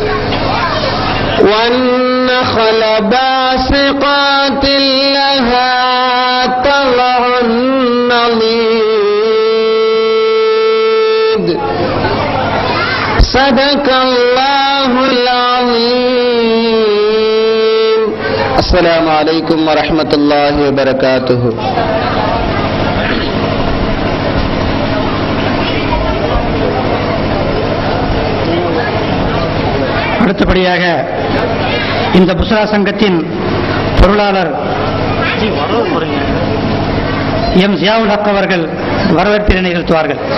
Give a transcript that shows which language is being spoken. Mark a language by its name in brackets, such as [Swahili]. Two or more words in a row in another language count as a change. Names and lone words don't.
[Arabic] والنخل باسقات لها طلع نضيد صدق الله العظيم. السلام عليكم ورحمة الله وبركاته. [Tamil] அடுத்தபடியாக இந்த புஸ்ரா சங்கத்தின் பொருளாளர் எம் ஜியாவுல் ஹக் அவர்கள் வரவேற்பினை நிகழ்த்துவார்கள்.